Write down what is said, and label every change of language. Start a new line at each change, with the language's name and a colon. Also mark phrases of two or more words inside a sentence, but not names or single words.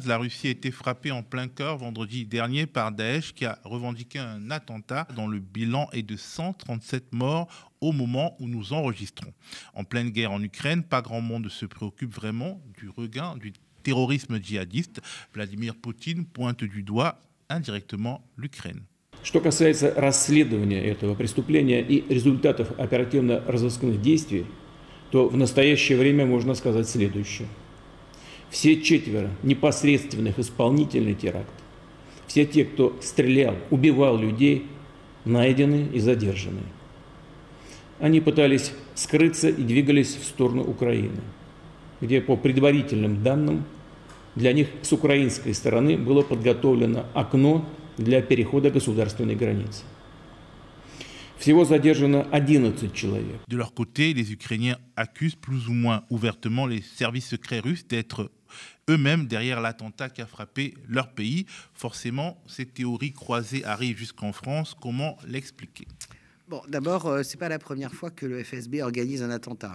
French: La Russie a été frappée en plein cœur vendredi dernier par Daesh, qui a revendiqué un attentat dont le bilan est de 137 morts au moment où nous enregistrons. En pleine guerre en Ukraine, pas grand monde se préoccupe vraiment du regain du terrorisme djihadiste. Vladimir Poutine pointe du doigt indirectement l'Ukraine.
Russian: Что касается расследования этого преступления и результатов оперативно-розыскных действий, то в настоящее время можно сказать следующее. Все 4 непосредственных исполнителей теракта, все те, кто стрелял, убивал людей, найдены и задержаны. Они пытались скрыться и двигались в сторону Украины, где, по предварительным данным, для них с украинской стороны было подготовлено окно для перехода государственной границы. Всего задержано 11 человек.
French: De leur côté, les Ukrainiens accusent plus ou moins ouvertement les services secrets russes d'être eux-mêmes derrière l'attentat qui a frappé leur pays. Forcément, ces théories croisées arrivent jusqu'en France. Comment l'expliquer ? Bon, d'abord, c'est pas la première fois que le FSB organise un attentat.